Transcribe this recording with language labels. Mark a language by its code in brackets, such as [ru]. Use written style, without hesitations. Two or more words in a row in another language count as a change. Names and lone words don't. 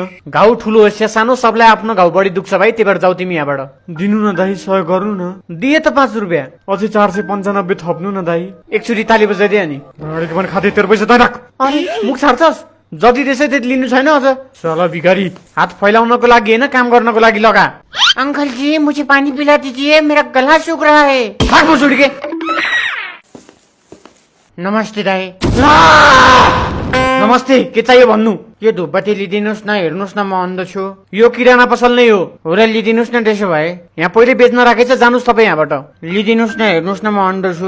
[ne] घाउ ठुलो होस् या सानो, सबलाई आफ्नो घाउ बढी दुख्छ भाइ, त्यही भएर जाऊ तिमी यहाँबाट। दिनु न दाई, सहयोग गर्नु न। दिए त 5 रुपियाँ। अझै 495 थप्नु न दाई। एकचोटि ताली बजाइदिए नि। अगाडिको पनि खाँदै तेरो पैसा दाइ राख। अनि मुख छाड्छस्? जति त्यसै त्यति लिनु छैन अझ। साला भिखारी। हात फैलाउनको लागि होइन, काम गर्नको लागि लगा। [hi] अंकल जी मुझे पानी पिला दीजिए, मेरा गला सूख रहा है। भाग मुझ के। [ne] नमस्ते दाई। नमस्ते, के चाहियो भन्नु? यो धुपबत्ती लिदिनुहोस् न, हेर्नुहोस् न म अन्ध छु। यो किराना पसल नै हो र लिदिनुहोस् न। त्यसो भए यहाँ पहिले बेच्न राखेछ, जानुहोस् तपाईँ यहाँबाट। लिदिनुहोस् न, हेर्नुहोस् न म अन्ध छु।